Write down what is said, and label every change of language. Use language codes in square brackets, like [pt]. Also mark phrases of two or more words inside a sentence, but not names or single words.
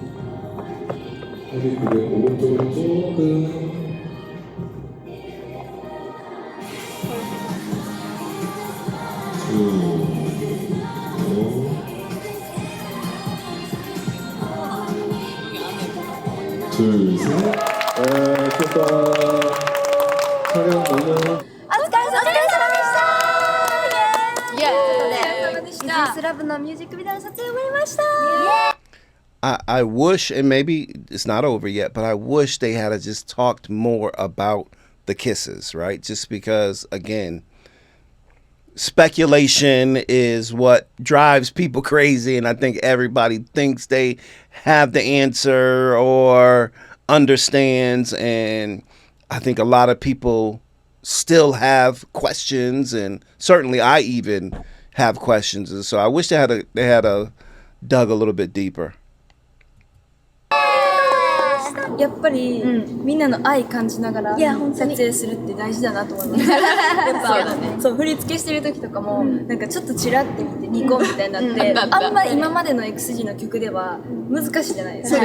[ko] 합의 그게 오른쪽으로 조금 둘, 셋. 좋다. 촬영 너무. [ja] お疲れ様でした。イエーイ。イージスラブのミュージックビデオの撮影終わりました。 [en] I wish, and maybe it's not over yet, but I wish they had just talked more about the kisses, right? Just because, again, speculation is what drives people crazy, and I think everybody thinks they have the answer or understands, and I think a lot of people still have questions, and certainly I even have questions, and so I wish they had a dug a little bit deeper. [ja] やっぱり、みんなの愛感じながら撮影するって大事だなと思います。やっぱそう振り付けしてる時とかも、なんかちょっとチラって見てニコみたいになって、あんま今までの XG の曲では難しいじゃないですか。